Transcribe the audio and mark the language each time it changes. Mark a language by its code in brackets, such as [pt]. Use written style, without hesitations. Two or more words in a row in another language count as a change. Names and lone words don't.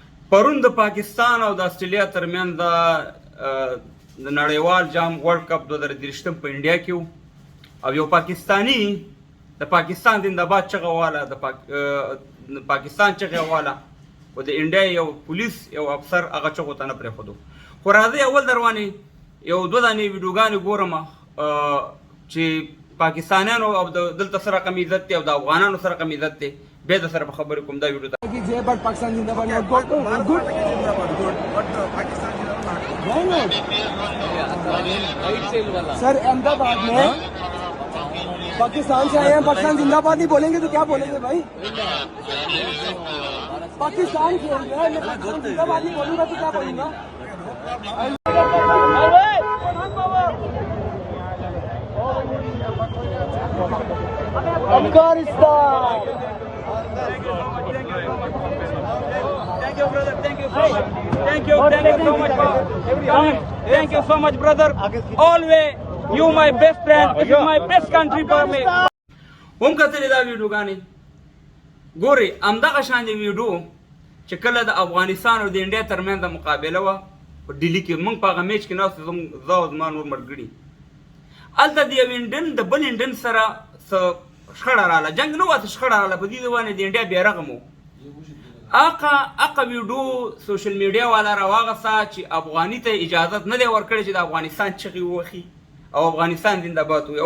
[ps] پرون د پاکستان او د استرالیا ترمنځ د نړیوال جام [en] World Cup [ps] 2023 په انډیا کې وو او یو پاکستانی د پاکستان زنده‌باد چغه والا د پاکستان چغه والا او د انډیا یو پولیس یو افسر هغه چغو ته نه پرېښودو. خو راځئ اول دروانې یو دوه دانې ویډیوګانې ګورم چې پاکستانیانو او دلته سره کم عزت دی او د افغانانو سره کم عزت دی. بیا د سره په خبرې کوم دا ویډیو ته [ur] پاکستان زندہ باد [en] good sir [ur] احمد آباد میں پاکستان سے آئے ہیں، پاکستان زندہ باد نہیں بولیں گے تو کیا بولیں گے بھائی? پاکستان کھیل رہا ہے، میں پاکستان زندہ باد نہیں بولوں گا تو کیا بولوں گا? अफगानिस्तान [en] Thank you so much, brother. Always, you my best friend. This is my best country for me. [ps] هم کتلې دا ویډیوګانې ګوري همدغه شان دی ویډیو چې کله د افغانستان او د انډیا ترمنځ د مقابله وه په ډیلي کې موږ په هغه میچ کې ناست زه او زما نور ملګري هلته د یو انډین د بل انډین سره څه شخړه راغله، جنګ نه وه څه شخړه راغله، په دې باندې د انډیا بیرغ مو هغه ویډیو [en] social media [ps] والا راواغسته چې افغاني ته اجازت نه دی ورکړی چې د افغانستان چغې ووهي او افغانستان زنده‌باد ووایي.